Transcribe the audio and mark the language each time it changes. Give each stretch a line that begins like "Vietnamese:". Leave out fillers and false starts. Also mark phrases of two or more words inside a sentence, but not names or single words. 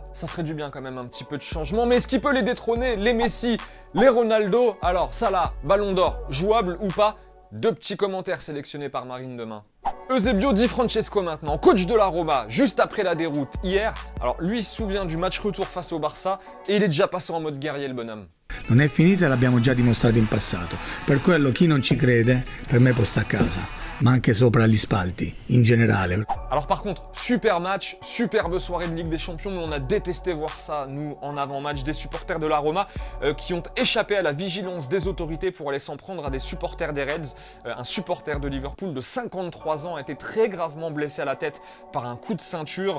French: Ça ferait du bien quand même un petit peu de changement, mais est-ce qu'il peut les détrôner, les Messi, les Ronaldo? Alors Salah, Ballon d'Or, jouable ou pas? 2 petits commentaires sélectionnés par Marine demain. Eusebio Di Francesco maintenant, coach de la Roma, juste après la déroute hier. Alors lui il se souvient du match retour face au Barça et il est déjà passé en mode guerrier le bonhomme.
Italian: Non è finita, l'abbiamo già dimostrato in passato. Per quello chi non ci crede, per me può stare a casa, ma anche sopra gli spalti, in generale.
French: Alors par contre, super match, superbe soirée de Ligue des Champions, mais on a détesté voir ça, nous, en avant-match, des supporters de la Roma qui ont échappé à la vigilance des autorités pour aller s'en prendre à des supporters des Reds. Un supporter de Liverpool de 53 ans a été très gravement blessé à la tête par un coup de ceinture.